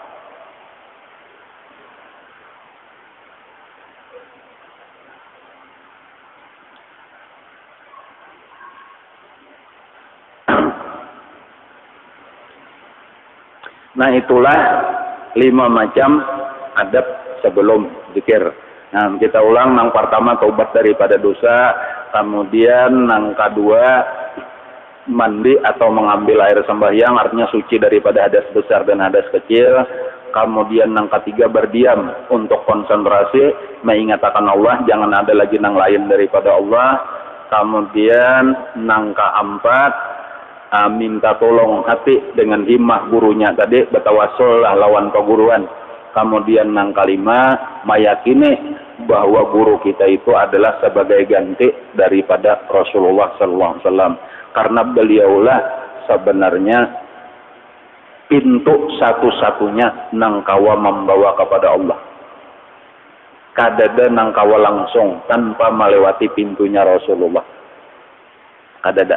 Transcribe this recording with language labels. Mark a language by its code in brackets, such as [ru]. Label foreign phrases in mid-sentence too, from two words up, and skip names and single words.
[id] Nah itulah 5 macam adab sebelum zikir. Nah kita ulang nang pertama taubat daripada dosa, kemudian nang kedua mandi atau mengambil air sembahyang artinya suci daripada hadas besar dan hadas kecil. Kemudian nang ketiga berdiam untuk konsentrasi mengingatkan Allah, jangan ada lagi nang lain daripada Allah. Kemudian nang keempat minta tolong hati dengan himmah gurunya tadi bertawassul lawan keguruan. Kemudian nang kelima meyakini bahwa guru kita itu adalah sebagai ganti daripada Rasulullah [ar] صلى الله عليه وسلم. [id] Karena beliaulah sebenarnya pintu satu-satunya nang kawa membawa kepada Allah. Kadada nang kawa langsung tanpa melewati pintunya Rasulullah. Kadada.